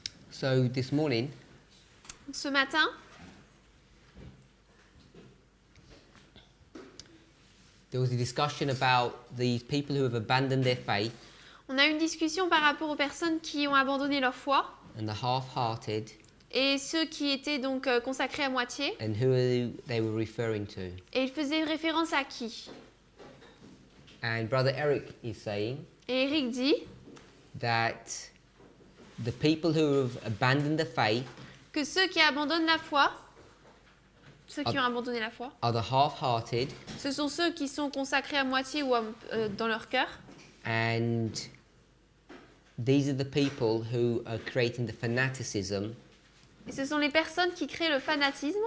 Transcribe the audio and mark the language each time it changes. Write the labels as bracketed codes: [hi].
[en] So this morning, [fr] Ce matin, [en] there was a discussion about these people who have abandoned their faith [fr] on a eu une discussion par rapport aux personnes qui ont abandonné leur foi [en] and the half-hearted [fr] et ceux qui étaient donc consacrés à moitié. [en] and who they were referring to. [fr] Et il faisait référence à qui? [en] And Brother Eric is saying [fr] Et Eric dit [en] that the people who have abandoned the faith [fr] que ceux qui abandonnent la foi, ceux qui ont abandonné la foi, [en] are the half-hearted [fr] ce sont ceux qui sont consacrés à moitié ou dans leur cœur. [en] and these are the people who are creating the fanaticism [fr] Et ce sont les personnes qui créent le fanatisme